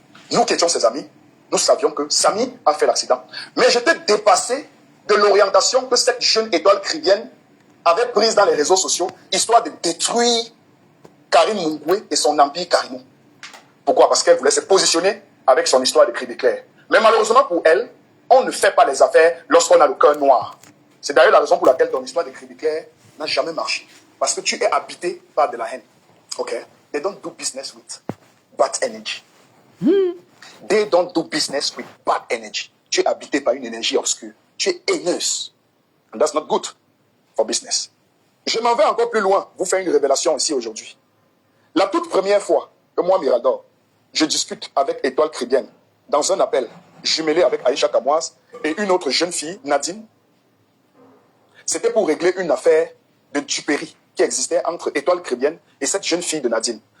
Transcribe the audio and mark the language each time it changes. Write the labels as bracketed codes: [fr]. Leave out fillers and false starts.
[fr] Nous qui étions ses amis, nous savions que Samy a fait l'accident. Mais j'étais dépassé de l'orientation que cette jeune étoile caribéenne avait prise dans les réseaux sociaux, histoire de détruire Karine Mungwe et son empire Karimo. Pourquoi? Parce qu'elle voulait se positionner avec son histoire de Crédit Clair. Mais malheureusement pour elle, on ne fait pas les affaires lorsqu'on a le cœur noir. C'est d'ailleurs la raison pour laquelle ton histoire de Crédit Clair n'a jamais marché. Parce que tu es habité par de la haine. Ok? [en] They don't do business with bad energy. They don't do business with bad energy. [fr] Tu es habité par une énergie obscure. Tu es haineuse. [en] And that's not good for business. [fr] Je m'en vais encore plus loin. Vous faire une révélation ici aujourd'hui. La toute première fois que moi, Mirador, je discute avec Étoile Crédienne dans un appel jumelé avec Aïcha Kamoise et une autre jeune fille, Nadine, c'était pour régler une affaire de duperie qui existait entre Étoile Crédienne et cette jeune fille de Nadine.